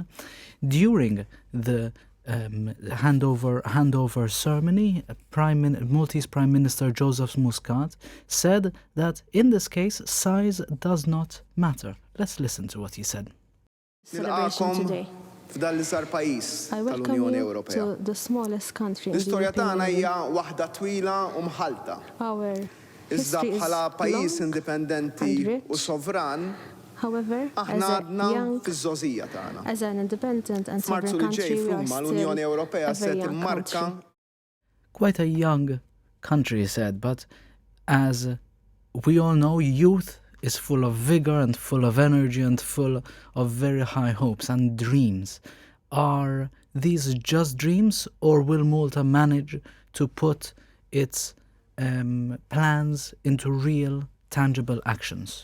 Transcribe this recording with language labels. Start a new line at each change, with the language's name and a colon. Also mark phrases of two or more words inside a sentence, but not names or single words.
English: During the handover ceremony, Maltese Prime Minister Joseph Muscat said that in this case, size does not matter. Let's listen to what he said. Celebration today. I welcome you to the smallest country in the European Union.
Maltese: Our Iżda bħala pajjiż indipendenti u sovran, aħna għadna fiż-żożija tagħna. F'Marzu li ġej f'Ruma l-Unjoni Ewropea se timmarka.
English: Quite a young country, he said, but as we all know, youth is full of vigor and full of energy and full of very high hopes and dreams. Are these just dreams, or will Malta manage to put its plans into real, tangible actions?